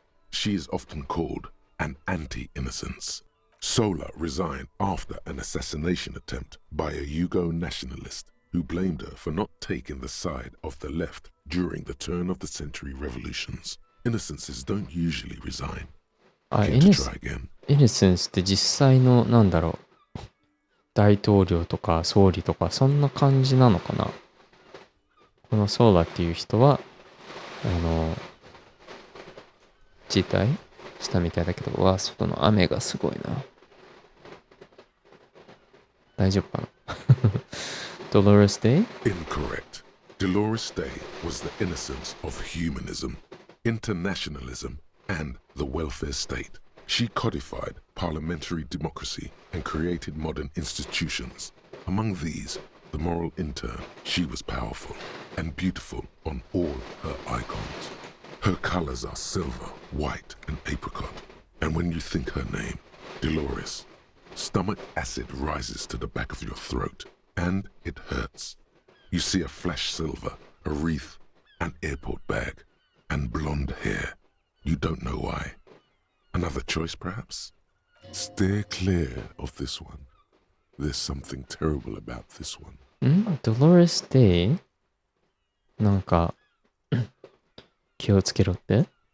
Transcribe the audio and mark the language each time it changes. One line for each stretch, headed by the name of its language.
English: She is often called an anti-innocence. Sola resigned after an assassination attempt by a Yugo nationalist who blamed her for not taking the side of the left during the turn of the century revolutions. Innocences don't usually resign. あ、 Care to try again?
Japanese: イネセンスって実際の、なんだろう。大統領とか総理とか、そんな感じなのかな。このソーラっていう人は、辞退したみたいだけど、外の雨がすごいな。大丈夫かなDolores Day?
English: Incorrect. Dolores Day was the innocence of humanism, internationalism, and the welfare state. She codified parliamentary democracy and created modern institutions. Among these, the moral intern, she was powerful and beautiful on all her icons. Her colors are silver, white, and apricot. And when you think her name, Dolores, stomach acid rises to the back of your throat, and it hurts. You see a flash silver, a wreath, an airport bag, and blonde hair. You don't know why. Another choice, perhaps? Steer clear of this one. There's something terrible about this one. Dolores Day?
Japanese: なんか、気をつけろって？